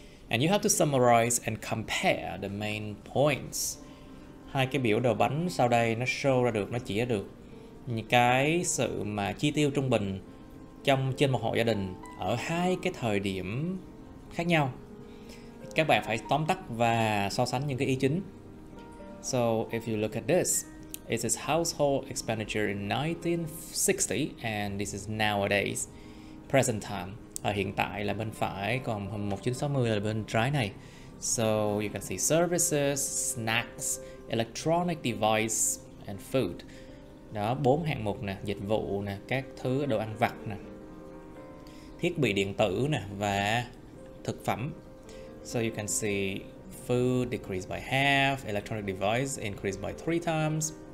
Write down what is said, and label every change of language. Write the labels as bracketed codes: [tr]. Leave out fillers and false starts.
[en] And you have to summarize and compare the main points. [vi] Hai cái biểu đồ bánh sau đây nó show ra được, nó chỉ ra được những cái sự mà chi tiêu trung bình trên một hộ gia đình ở hai cái thời điểm khác nhau. Các bạn phải tóm tắt và so sánh những cái ý chính. [en] So if you look at this, it is household expenditure in 1960 and this is nowadays, present time. [vi] Ở hiện tại là bên phải, còn 1960 là bên trái này. [en] So you can see services, snacks, electronic device and food. [vi] Đó, 4 hạng mục nè, dịch vụ nè, các thứ đồ ăn vặt nè, thiết bị điện tử nè và thực phẩm. [en] So you can see food decreased by half, electronic device increased by 3 times.